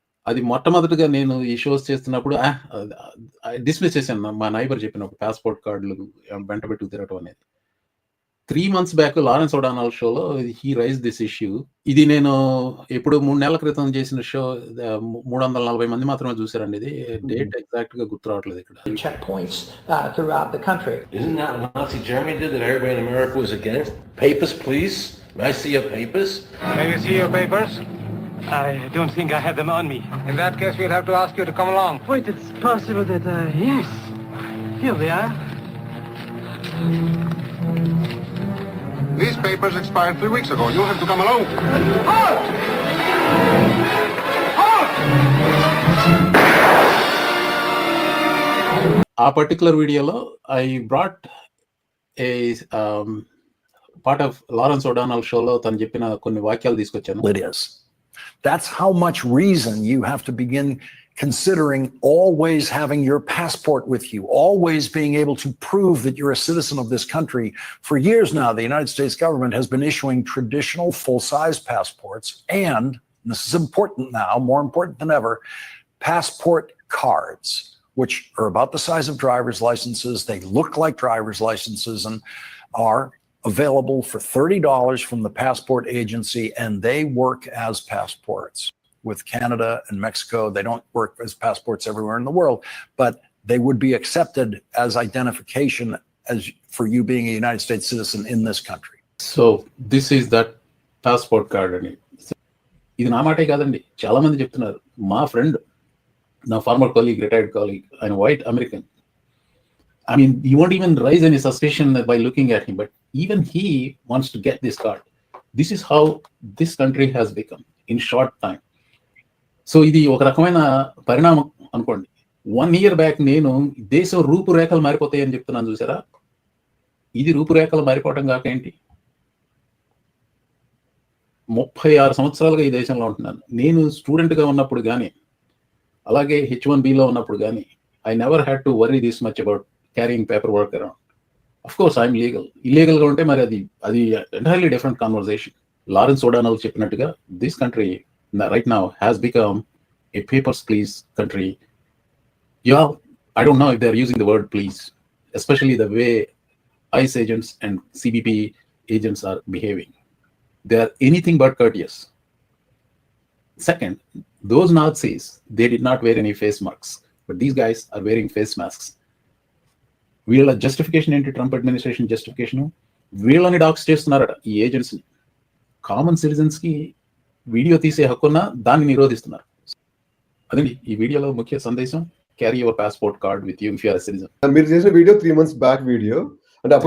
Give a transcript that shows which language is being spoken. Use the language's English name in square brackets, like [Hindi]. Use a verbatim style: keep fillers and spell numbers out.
[Telugu] అది మొట్టమొదటిగా నేను ఈ షోస్ చేస్తున్నప్పుడు "ఆ, డిస్మిస్ చేశాను నా- మా నైబర్ చెప్పిన ఒక పాస్పోర్ట్ కార్డులు వెంట పెట్టుకు తిరగటం అనేది. [English] Three months back Lawrence O'Donnell షోలో he raise this issue. [Telugu] ఇది నేను ఎప్పుడు మూడు నెలల క్రితం చేసిన షో. మూడు వందల నలభై మంది మాత్రమే చూసారండి. ఇది డేట్ ఎగ్జాక్ట్ గా గుర్తు రావట్లేదు ఇక్కడ. [English] checkpoints uh, throughout the country. Isn't that what Nazi Germany did that everybody in America was against? Papers, please. May I see your papers? May we see your papers? I don't think I have them on me. In that case, we'll have to ask you to come along. Wait, it's possible that, uh, yes. Here they are. These papers expired three weeks ago. You'll have to come along. Halt! Halt! [Telugu] ఆ particular వీడియోలో [English] I brought a part of [Telugu] Lawrence O'Donnell షోలో తను చెప్పిన కొన్ని వాక్యాలు తీసుకొచ్చాను. [English] It is. That's how much reason you have to begin considering always having your passport with you, always being able to prove that you're a citizen of this country. For years now, the United States government has been issuing traditional full-size passports and, and this is important now, more important than ever, passport cards, which are about the size of driver's licenses. They look like driver's licenses and are available for thirty dollars from the passport agency, and they work as passports with Canada and Mexico. They don't work as passports everywhere in the world, but they would be accepted as identification as for you being a United States citizen in this country. So this is that passport card [Telugu] అని. ఇది నా మాటే కాదండి, చాలా మంది చెప్తున్నారు. మా friend, నా ఫార్మర్ కాలీగ్, రిటైర్డ్ కాలీగ్, ఆయన white American. [English] I mean, you won't even rise any suspicion by looking at him, but even he wants to get this card. This is how this country has become in short time. [Telugu] So ఇది ఒక రకమైన పరిణామం అనుకోండి. One year back నేను దేశం రూపురేఖలు మారిపోతాయని చెప్తున్నాను, చూసారా? ఇది రూపురేఖలు మారిపోవటం కాక ఏంటి, ముప్పై ఆరు సంవత్సరాలుగా ఈ దేశంలో ఉంటున్నాను. నేను స్టూడెంట్గా ఉన్నప్పుడు కానీ, [English] అలాగే H one బీలో ఉన్నప్పుడు కానీ, I never had to worry this much about carrying paper work around. Of course I'm legal. [Telugu] ఇల్లీగల్గా ఉంటే మరి అది అది ఎంటైర్లీ డిఫరెంట్ కాన్వర్జేషన్. లారెన్స్ ఒడానల్ చెప్పినట్టుగా [English] This country right now has become a papers please country. Yeah, I don't know if they are using the word please, especially the way ICE agents and CBP agents are behaving. They are anything but courteous. Second, those Nazis, they did not wear any face masks, but these guys are wearing face masks. [Telugu] వీళ్ళ justification ఏంటి? Trump administration justification వీళ్ళని docs చేస్తున్నారట ఈ ఏజెన్సీని. Common citizens కి video తీసే హక్కున్నా దాన్ని నిరోధిస్తున్నారు. అదండి ఈ వీడియోలో ముఖ్య సందేశం. [English] Carry your passport card with you if you're citizen. [Telugu] మీరు చేసిన video three months back video అంటే